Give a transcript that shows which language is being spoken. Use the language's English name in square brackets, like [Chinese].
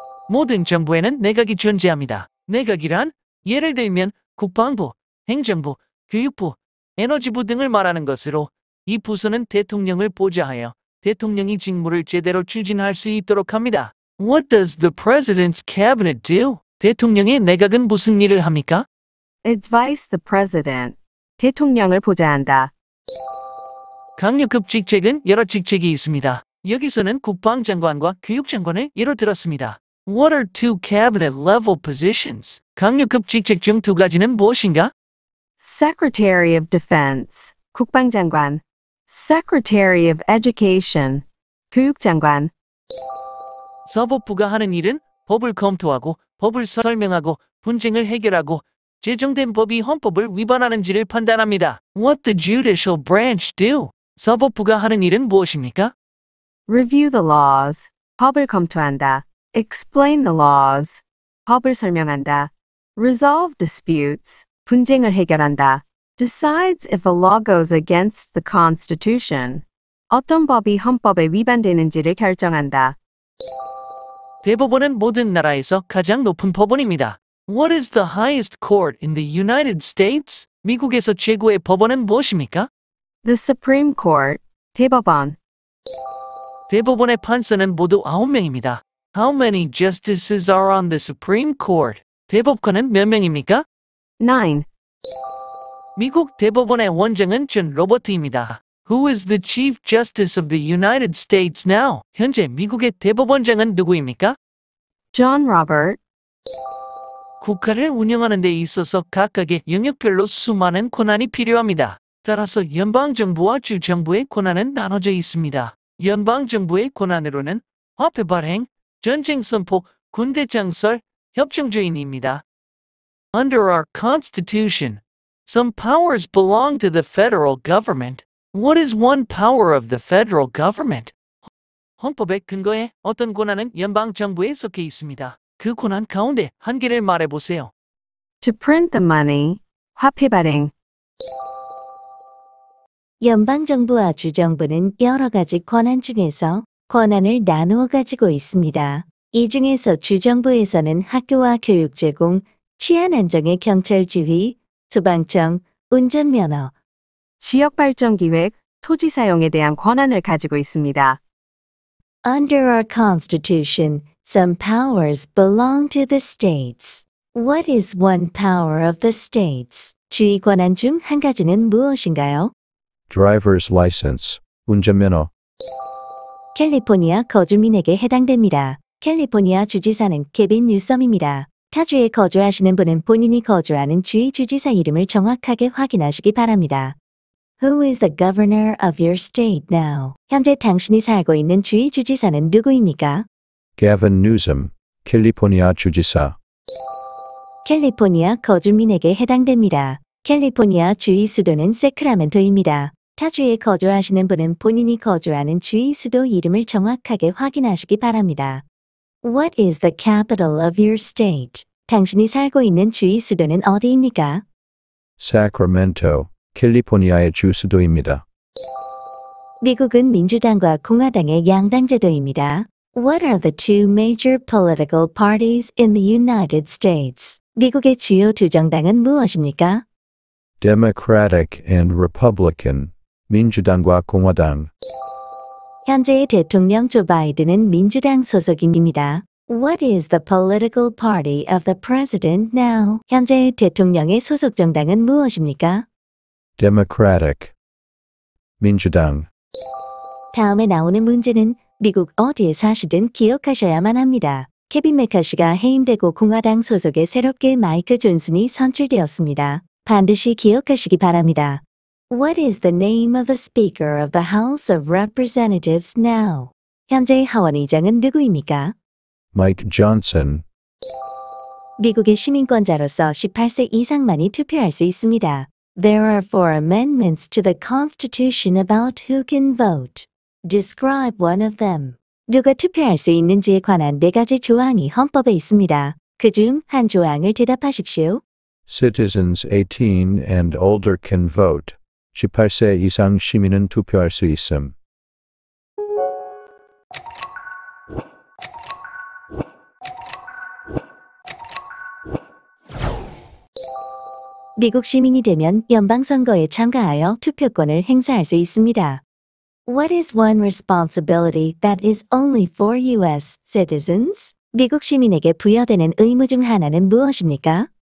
[Korean] 모든 정부에는 내각이 존재합니다. 내각이란 예를 들면 국방부, 행정부, 교육부, 에너지부 등을 말하는 것으로 이 부서는 대통령을 보좌하여 대통령이 직무를 제대로 추진할 수 있도록 합니다. [English] What does the president's cabinet do? [Korean] 대통령의 내각은 무슨 일을 합니까? [English] Advise the president. [Korean] 대통령을 보좌한다. 강력급 직책은 여러 직책이 있습니다. 여기서는 국방장관과 교육장관을 예로 들었습니다. [English] What are two cabinet level positions? [Korean] 강력급 직책 중 두 가지는 무엇인가? [English] Secretary of Defense. [Korean] 국방장관. [English] Secretary of Education. [Korean] 교육장관. 사법부가 하는 일은 법을 검토하고 법을 설명하고 분쟁을 해결하고 제정된 법이 헌법을 위반하는지를 판단합니다. [English] What the judicial branch do? [Korean] 사법부가 하는 일은 무엇입니까? [English] Review the laws. [Korean] 법을 검토한다. [English] Explain the laws. [Korean] 법을 설명한다. [English] Resolve disputes. [Korean] 분쟁을 해결한다. [English] Decides if a law goes against the Constitution. [Korean] 어떤 법이 헌법에 위반되는지를 결정한다. 대법원은 모든 나라에서 가장 높은 법원입니다. [English] What is the highest court in the United States? [Korean] 미국에서 최고의 법원은 무엇입니까? [English] The Supreme Court. [Korean] 대법원. 대법원의 판사는 모두 9명입니다. [English] How many justices are on the Supreme Court? [Korean] 대법관은 몇 명입니까? [English] 9. [Korean] 미국 대법원의 원장은 존 로버트입니다. [English] Who is the Chief Justice of the United States now? [Korean] 현재 미국의 대법원장은 누구입니까? [English] John Robert. [Korean] 국가를 운영하는 데 있어서 각각의 영역별로 수많은 권한이 필요합니다. 따라서 연방정부와 주정부의 권한은 나눠져 있습니다. 연방정부의 권한으로는 화폐 발행, 전쟁 선포, 군대 장설, 협정주의입니다. [English] Under our Constitution, some powers belong to the federal government. What is one power of the federal government? [Korean] 헌법의 근거에 어떤 권한은 연방정부에 속해 있습니다. 그 권한 가운데 한 개를 말해보세요. [English] To print the money. [Korean] 화폐 발행. 연방정부와 주정부는 여러 가지 권한 중에서 권한을 나누어 가지고 있습니다. 이 중에서 주정부에서는 학교와 교육 제공, 치안 안정의 경찰 지휘, 소방청, 운전면허, 지역 발전 기획, 토지 사용에 대한 권한을 가지고 있습니다. [English] Under our Constitution, some powers belong to the states. What is one power of the states? [Korean] 주의 권한 중 한 가지는 무엇인가요? [English] Driver's license. [Korean] 운전면허. 캘리포니아 거주민에게 해당됩니다. 캘리포니아 주지사는 케빈 뉴섬입니다. 타주에 거주하시는 분은 본인이 거주하는 주의 주지사 이름을 정확하게 확인하시기 바랍니다. [English] Who is the governor of your state now? [Korean] 현재 당신이 살고 있는 주의 주지사는 누구입니까? Gavin Newsom. 캘리포니아 주지사. 캘리포니아 거주민에게 해당됩니다. 캘리포니아 주의 수도는 세크라멘토입니다. 타주에 거주하시는 분은 본인이 거주하는 주의 수도 이름을 정확하게 확인하시기 바랍니다. [English] What is the capital of your state? [Korean] 당신이 살고 있는 주의 수도는 어디입니까? [English] Sacramento. [Korean] 캘리포니아의 주 수도입니다. 미국은 민주당과 공화당의 양당 제도입니다. [English] What are the two major political parties in the United States? [Korean] 미국의 주요 두 정당은 무엇입니까? [English] Democratic and Republican. [Korean] 민주당과 공화당. 현재의 대통령 조 바이든은 민주당 소속입니다. [English] What is the political party of the president now? [Korean] 현재의 대통령의 소속 정당은 무엇입니까? [English] Democratic. [Korean] 민주당. 다음에 나오는 문제는 미국 어디에 사시든 기억하셔야만 합니다. 케빈 메카시가 해임되고 공화당 소속의 새롭게 마이크 존슨이 선출되었습니다. 반드시 기억하시기 바랍니다. [English] What is the name of the Speaker of the House of Representatives now? [Korean] 현재 하원의장은 누구입니까? [English] Mike Johnson. [Korean] 미국의 시민권자로서 18세 이상만이 투표할 수 있습니다. [English] There are 4 amendments to the Constitution about who can vote. Describe one of them. [Korean] 누가 투표할 수 있는지에 관한 4가지 조항이 헌법에 있습니다. 그중 한 조항을 대답하십시오. [English] Citizens 18 and older can vote. [Korean] 18세 이상 시민은 투표할 수 있음. 미국 시민이 되면 연방선거에 참가하여 투표권을 행사할 수 있습니다. [English] What is one responsibility that is only for U.S. citizens? [Korean] 미국 시민에게 부여되는 의무 중 하나는 무엇입니까?